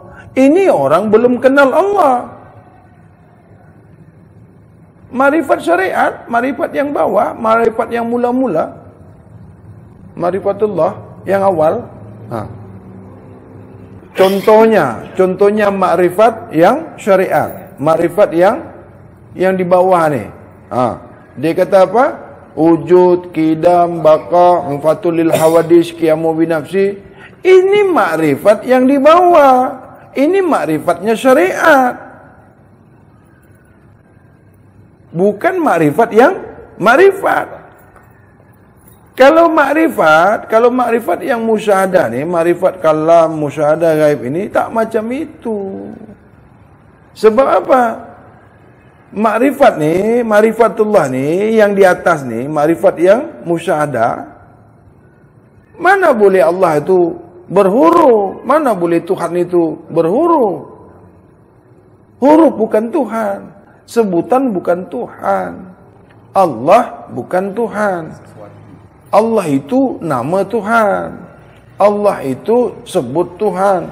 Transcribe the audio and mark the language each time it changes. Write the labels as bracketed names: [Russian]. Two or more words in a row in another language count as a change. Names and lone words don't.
[Malay] Ini orang belum kenal Allah. Makrifat syariat, makrifat yang bawah, makrifat yang mula-mula, ma'rifatullah yang awal. Contohnya makrifat yang syariat, makrifat yang di bawah ni. Dia kata apa? [Arabic] وجود، قدم، بقاء، مخالفة للحوادث، قيامه بنفسه. [Malay] Ini makrifat yang di bawah. Ini makrifatnya syariat. Bukan makrifat yang makrifat. Kalau makrifat yang musyahadah ni, makrifat kalam, musyahadah gaib ini tak macam itu. Sebab apa? Makrifat ni, makrifatullah ni yang di atas ni, makrifat yang musyahadah. Mana boleh Allah itu berhuruf? Mana boleh Tuhan itu berhuruf? Huruf bukan Tuhan, sebutan bukan Tuhan. Allah bukan Tuhan. Allah itu nama Tuhan. Allah itu sebut Tuhan.